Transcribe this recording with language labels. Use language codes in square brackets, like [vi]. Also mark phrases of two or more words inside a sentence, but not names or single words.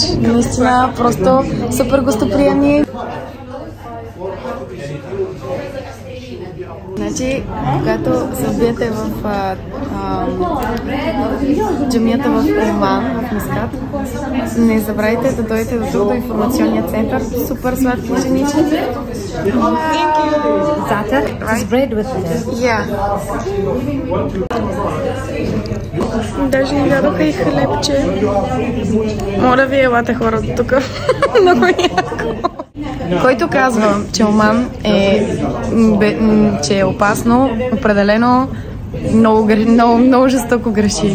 [bg] Наистина, просто супер гостоприемни. Значи, когато се вбиете в джамията в Оман, в Маскат, не забравяйте да дойдете до тук, до информационния център. Супер сладки женичи. [en] Za'atar is bread with it. Yeah. [bg] Даже ни дадоха и хлебче. Моля ви, елате хора до тук. Много яко. Който казва, че Оман че е опасно, определено много жестоко греши.